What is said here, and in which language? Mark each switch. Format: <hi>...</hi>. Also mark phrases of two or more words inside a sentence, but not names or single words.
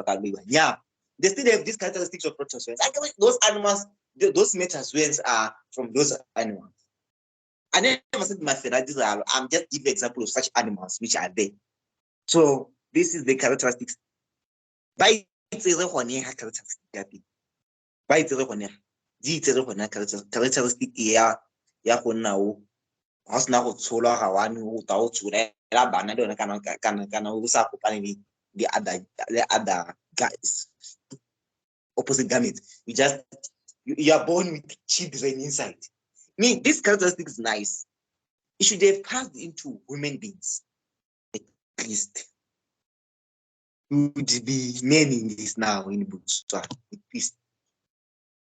<en>Yeah, they still have these characteristics of protozoans. Actually, those animals, those metazoans are from those animals. I never said my favorite. I'm just giving an example of such animals which are there. So this is the characteristics. By characteristic. By characteristic</en> <tn>ya go nna o ga sena go tsholwa ga wane o ta o tsholela bana le yone kana o sa kopane le</tn> <en>other guys, opposite gametes. You are born with children inside. Me, this characteristic is nice. It should have passed into human beings. At least. You would be men in this now in books.</en>